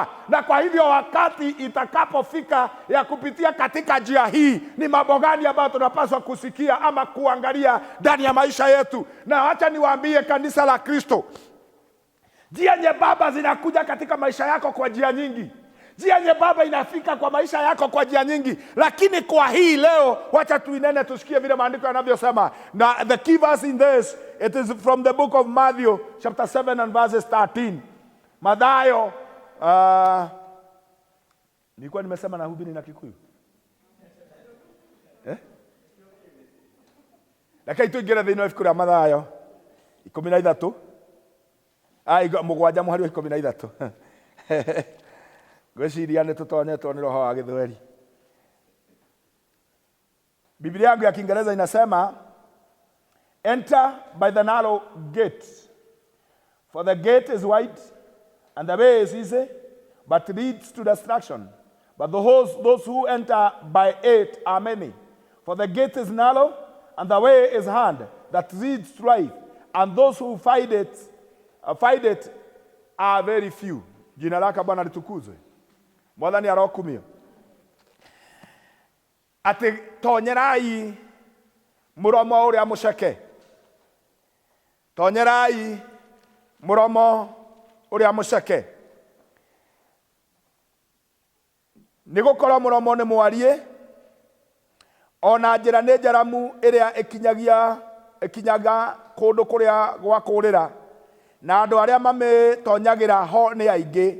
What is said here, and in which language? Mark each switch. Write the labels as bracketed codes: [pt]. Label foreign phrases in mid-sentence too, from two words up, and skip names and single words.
[sw] Na kwa hivyo wakati itakapofika ya kupitia katika njia hii, ni mambo gani ambayo tunapaswa kusikia ama kuangalia ndani ya maisha yetu? Na acha niwaambie kanisa la Kristo, njia nyembamba zinakuja katika maisha yako kwa njia nyingi. Njia nyembamba inafika kwa maisha yako kwa njia nyingi, lakini kwa hii leo wacha tuinene, tusikie vile maandiko yanavyosema. [en] Na the key verse in this, it is from the book of Matthew chapter 7 and verses 13. [sw] Mathayo, nilikuwa nimesema na hubiri na Kikuyu. [ki] Lakini tuingira thĩinĩ wa ibuku rĩa Mathayo 13 mũgwanja mũhari wa 13. Gwĩciria nĩ tũtonyetwo nĩ roho wa Gĩthweri. [sw] Biblia yangu ya Kiingereza inasema, [en] enter by the narrow gate, for the gate is wide and the way is easy, but leads to destruction. But those who enter by it are many. For the gate is narrow and the way is hard that leads to life, and those who find it are very few. [sw] Jina lake Bwana litukuzwe. [ki] Mwathani arokumio. Ati tonyerai muromo uria muceke. Tonyerai muromo uria muceke. Nigukorwo muromo ni mwarie, ona njira ni njaramu iria ikinyaga kundu kuria gwa kurira, na andu aria mamitonyagĩra ho ni aingi.